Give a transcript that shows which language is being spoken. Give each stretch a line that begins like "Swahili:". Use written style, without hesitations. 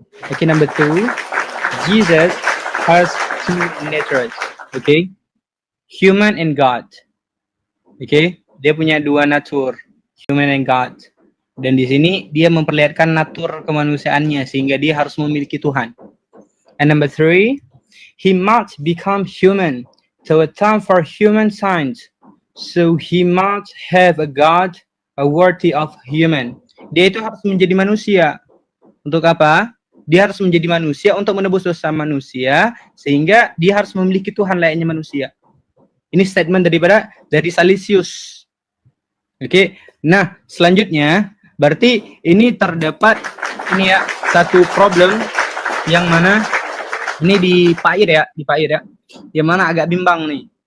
English: Okay, number 2, Jesus has 2 natures, okay, human and God.
Indonesian: Okay, dia punya 2 natur,
English: human and God.
Indonesian: Dan di sini dia memperlihatkan natur kemanusiaannya sehingga dia harus memiliki Tuhan.
English: And number 3, he must become human to atone for human sins. So he must have a God worthy of human.
Indonesian: Dia itu harus menjadi manusia. Untuk apa? Dia harus menjadi manusia untuk menebus dosa manusia sehingga dia harus memiliki Tuhan layaknya manusia. Ini statement dari Salesius. Oke. Nah, selanjutnya berarti ini terdapat ini ya satu problem yang mana ini di Pak Ir ya, yang mana agak bimbang nih.